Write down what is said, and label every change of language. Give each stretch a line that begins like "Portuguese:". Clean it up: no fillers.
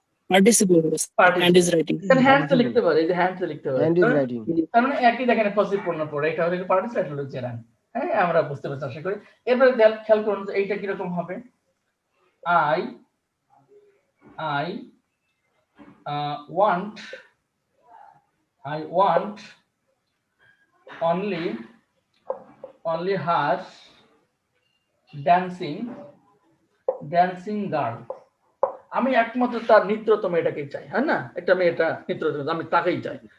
English: Participle হবে, hand is writing.
Bangla: Hand তো লিখতে পারে, এই যে হ্যান্ড তো লিখতে পারে,
English: Hand is writing.
Bangla: তার মানে একই দেখেন পজিটিভ প্রোনাউন পড়ে, এটা হলো পার্টিসিপল, এটা হলো জেরান্ড। হ্যাঁ, আমরা বুঝতে পারছি আশা করি। এরপরে খেয়াল করুন যে এইটা কি রকম হবে। I
English: want, I want only her dancing girl.
Bangla: আমি একমাত্র তার নৃত্যরত মেয়েটাকে চাই, হ্যাঁ না, একটা মেয়েটা নৃত্যরত, আমি তাকেই চাই।